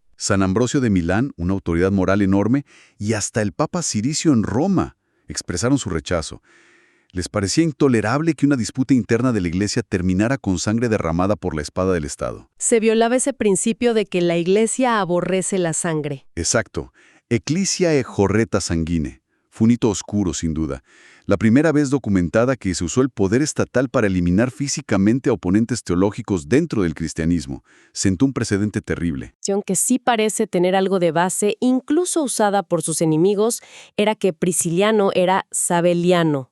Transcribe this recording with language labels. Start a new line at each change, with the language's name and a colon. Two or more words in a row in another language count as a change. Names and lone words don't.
Spanish: San Ambrosio de Milán, una autoridad moral enorme, y hasta el Papa Ciricio en Roma expresaron su rechazo. Les parecía intolerable que una disputa interna de la Iglesia terminara con sangre derramada por la espada del Estado. Se violaba ese principio de que la Iglesia aborrece la sangre. Exacto.
Latin: Ecclesia horreta sanguine.
Spanish: Fue un hito oscuro, sin duda. La primera vez documentada que se usó el poder estatal para eliminar físicamente a oponentes teológicos dentro del cristianismo. Sentó un precedente terrible. Que sí parece tener algo de base, incluso usada por sus enemigos, era que Prisciliano era sabeliano.